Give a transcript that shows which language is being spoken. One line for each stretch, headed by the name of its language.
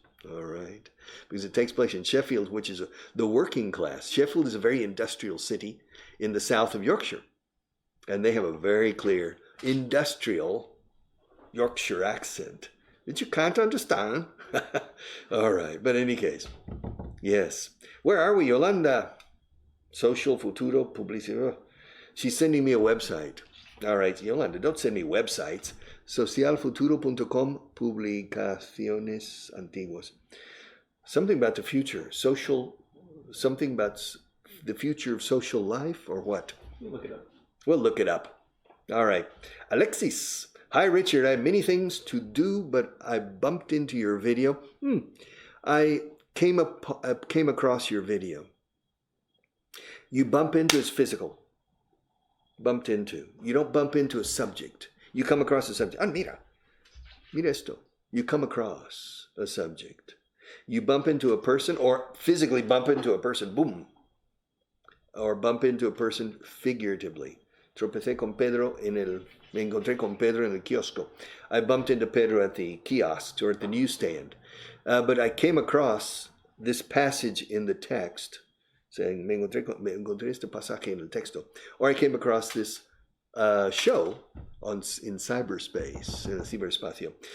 English: All right, because it takes place in Sheffield, which is the working class. Sheffield is a very industrial city in the south of Yorkshire, and they have a very clear industrial Yorkshire accent that you can't understand. All right, but in any case, yes. Where are we, Yolanda? Social Futuro Publicidad. She's sending me a website. All right, Yolanda, don't send me websites.
Spanish: Socialfuturo.com, publicaciones antiguas.
English: Something about the future, something about the future of social life, or what? You look it up. We'll look it up. All right. Alexis. Hi, Richard. I have many things to do, but I bumped into your video. I came across your video. You bump into is physical. Bumped into. You don't bump into a subject. You come across a subject.
Spanish: Ah, mira esto.
English: You come across a subject. You bump into a person, or physically bump into a person, boom. Or bump into a person figuratively.
Spanish: Tropecé con Pedro me encontré con Pedro en el kiosco.
English: I bumped into Pedro at the kiosks or at the newsstand. But I came across this passage in the text, saying,
Spanish: me encontré este pasaje en el texto.
English: Or I came across this show in cyberspace, in el ciberespacio.